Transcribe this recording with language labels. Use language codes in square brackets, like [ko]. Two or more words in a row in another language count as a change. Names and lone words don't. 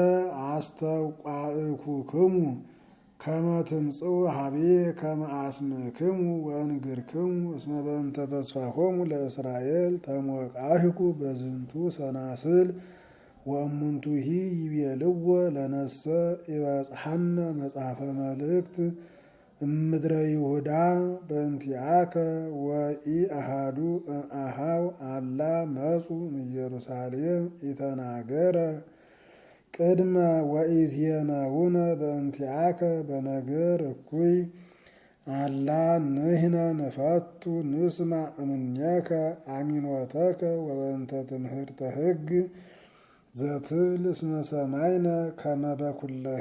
[gez] አስተውቋእኩክሙ ከመ ትምጽኡ ሀቤ ከመ አስምክሙ ወእንግርክሙ እስመ በእንተ ተስፋሆሙ ለእስራኤል ተሞቃህኩ በዝንቱ ሰናስል ወእሙንቱሂ ይቤልዎ ለነሰ ይበጽሐነ መጽሐፈ መልእክት እምድረ ይሁዳ በእንቲአከ ወኢአሐዱ አኀው አላ መጹ እምኢየሩሳሌም ኢተናገረ ቅድመ ወኢዜነውነ በእንቲአከ በነገር እኩይ አላ ንሕነ ንፈቱ ንስማዕ እምኔከ አሚኖተከ ወበእንተ ትምህርተ ሕግ ዘትብል እስመ ሰማይነ ከመ በኩለሄ